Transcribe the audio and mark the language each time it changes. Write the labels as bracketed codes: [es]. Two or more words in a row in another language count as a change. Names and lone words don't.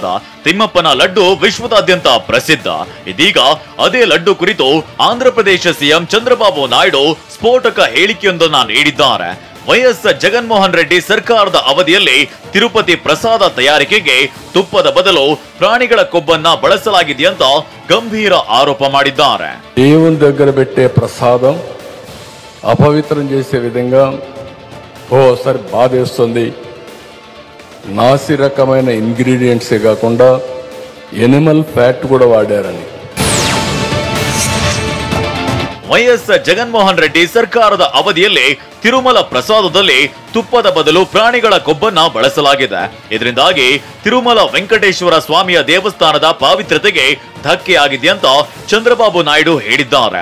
[kn] ತಿಮ್ಮಪ್ಪನ ಲಡ್ಡು ವಿಶ್ವದಾದ್ಯಂತ ಪ್ರಸಿದ್ಧ. ಇದೀಗ ಅದೇ ಲಡ್ಡು ಕುರಿತು ಆಂಧ್ರಪ್ರದೇಶ ಸಿಎಂ ಚಂದ್ರಬಾಬು ನಾಯ್ಡು ಸ್ಫೋಟಕ ಹೇಳಿಕೆಯೊಂದನ್ನು ನೀಡಿದ್ದಾರೆ. ವೈಎಸ್ ಜಗನ್ಮೋಹನ್ ರೆಡ್ಡಿ ಸರ್ಕಾರದ ಅವಧಿಯಲ್ಲಿ ತಿರುಪತಿ ಪ್ರಸಾದ ತಯಾರಿಕೆಗೆ ತುಪ್ಪದ ಬದಲು ಪ್ರಾಣಿಗಳ కొవ్వನ್ನ ಬಳಸಲಾಗಿದೆಯಂತ ಗಂಭೀರ ఆరోప ಮಾಡಿದ್ದಾರೆ. [te] దేవుని దగ్గర పెట్టే ప్రసాదం అపవిత్రం చేసే విధంగా ఓసారి బాధేస్తుంది. నాసి రకమైన ఇంగ్రీడియంట్సే కాకుండా [en] animal fat [te] కూడా వాడారని. [kn] ವೈಎಸ್ ಜಗನ್ಮೋಹನ್ ರೆಡ್ಡಿ ಸರ್ಕಾರದ ಅವಧಿಯಲ್ಲಿ ತಿರುಮಲ ಪ್ರಸಾದದಲ್ಲಿ ತುಪ್ಪದ ಬದಲು ಪ್ರಾಣಿಗಳ ಕೊಬ್ಬನ್ನ ಬಳಸಲಾಗಿದೆ. ಇದರಿಂದಾಗಿ ತಿರುಮಲ ವೆಂಕಟೇಶ್ವರ ಸ್ವಾಮಿಯ ದೇವಸ್ಥಾನದ ಪಾವಿತ್ರ್ಯತೆಗೆ ಧಕ್ಕೆಯಾಗಿದೆ ಅಂತ ಚಂದ್ರಬಾಬು ನಾಯ್ಡು ಹೇಳಿದ್ದಾರೆ.